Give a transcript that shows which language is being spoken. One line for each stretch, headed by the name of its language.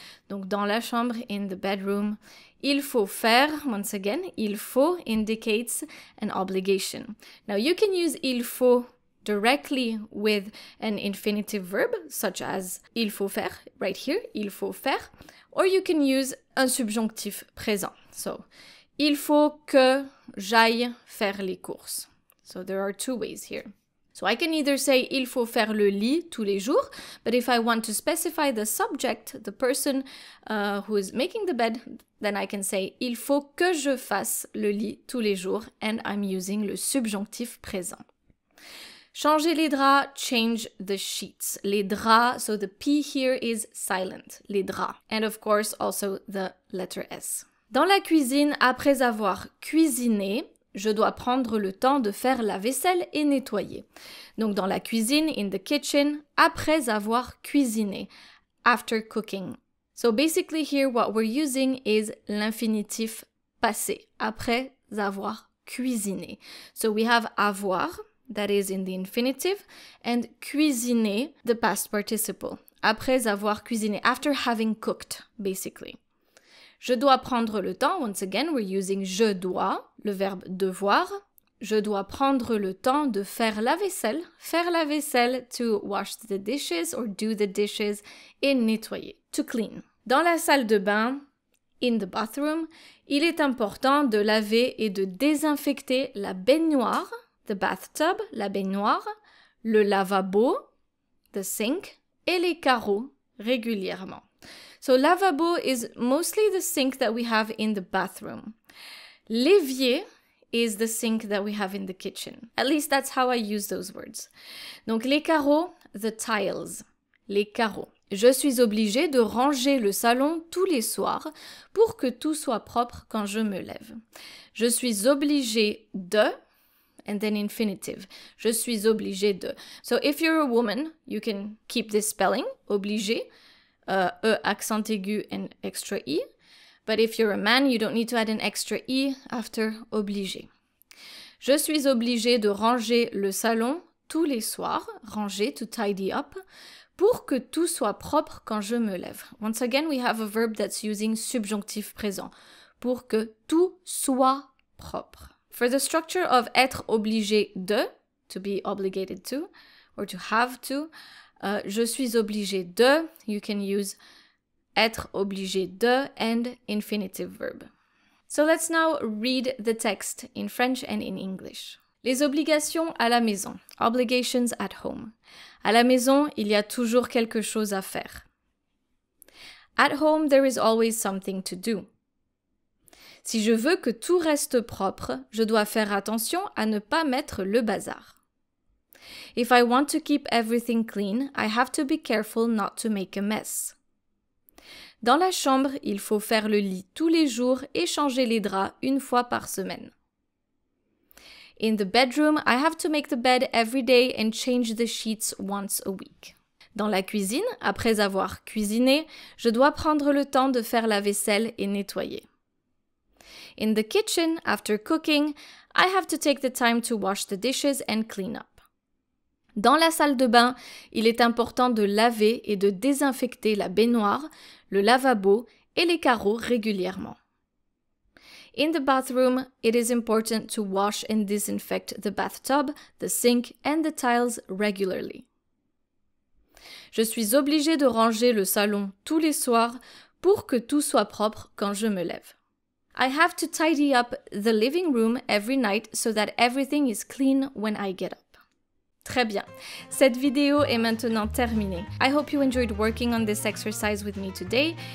French: Donc dans la chambre,
English: in the bedroom,
French: il faut faire,
English: once again,
French: il faut
English: indicates an obligation. Now you can use il faut directly with an infinitive verb, such as
French: il faut faire,
English: right here, il faut faire, or you can use
French: un subjonctif présent. So, il faut que j'aille faire les courses.
English: So there are two ways here. So I can either say
French: il faut faire le lit tous les jours,
English: but if I want to specify the subject, the person who is making the bed, then I can say
French: il faut que je fasse le lit tous les jours,
English: and I'm using
French: le subjonctif présent. Changer les draps,
English: change the sheets.
French: Les draps,
English: so the P here is silent,
French: les draps.
English: And of course also the letter S.
French: Dans la cuisine, après avoir cuisiné, je dois prendre le temps de faire la vaisselle et nettoyer. Donc dans la cuisine,
English: in the kitchen,
French: après avoir cuisiné,
English: after cooking. So basically here what we're using is
French: l'infinitif passé, après avoir cuisiné.
English: So we have avoir, that is in the infinitive, and cuisiner, the past participle,
French: après avoir cuisiné,
English: after having cooked, basically.
French: Je dois prendre le temps,
English: once again, we're using
French: je dois, le verbe devoir. Je dois prendre le temps de faire la vaisselle,
English: to wash the dishes or do the dishes,
French: et nettoyer,
English: to clean.
French: Dans la salle de bain,
English: in the bathroom,
French: il est important de laver et de désinfecter la baignoire,
English: the bathtub,
French: la baignoire, le lavabo,
English: the sink,
French: et les carreaux régulièrement.
English: So lavabo is mostly the sink that we have in the bathroom. L'évier is the sink that we have in the kitchen. At least that's how I use those words.
French: Donc les carreaux,
English: the tiles,
French: les carreaux. Je suis obligée de ranger le salon tous les soirs pour que tout soit propre quand je me lève. Je suis obligée de,
English: and then infinitive.
French: Je suis obligée de.
English: So if you're a woman, you can keep this spelling, obligée, E accent aigu and extra I. But if you're a man, you don't need to add an extra I after obligé.
French: Je suis obligée de ranger le salon tous les soirs, ranger,
English: to tidy up,
French: pour que tout soit propre quand je me lève.
English: Once again, we have a verb that's using
French: subjonctif présent, pour que tout soit propre.
English: For the structure of
French: être obligé de,
English: to be obligated to, or to have to,
French: je suis obligé de,
English: you can use être obligé de and infinitive verb. So let's now read the text in French and in English.
French: Les obligations à la maison.
English: Obligations at home.
French: À la maison, il y a toujours quelque chose à faire.
English: At home, there is always something to do.
French: Si je veux que tout reste propre, je dois faire attention à ne pas mettre le bazar.
English: If I want to keep everything clean, I have to be careful not to make a mess.
French: Dans la chambre, il faut faire le lit tous les jours et changer les draps une fois par semaine.
English: In the bedroom, I have to make the bed every day and change the sheets once a week.
French: Dans la cuisine, après avoir cuisiné, je dois prendre le temps de faire la vaisselle et nettoyer.
English: In the kitchen, after cooking, I have to take the time to wash the dishes and clean up.
French: Dans la salle de bain, il est important de laver et de désinfecter la baignoire, le lavabo et les carreaux régulièrement.
English: In the bathroom, it is important to wash and disinfect the bathtub, the sink and the tiles regularly.
French: Je suis obligée de ranger le salon tous les soirs pour que tout soit propre quand je me lève.
English: I have to tidy up the living room every night so that everything is clean when I get up.
French: Très bien, cette vidéo est maintenant terminée.
English: I hope you enjoyed working on this exercise with me today.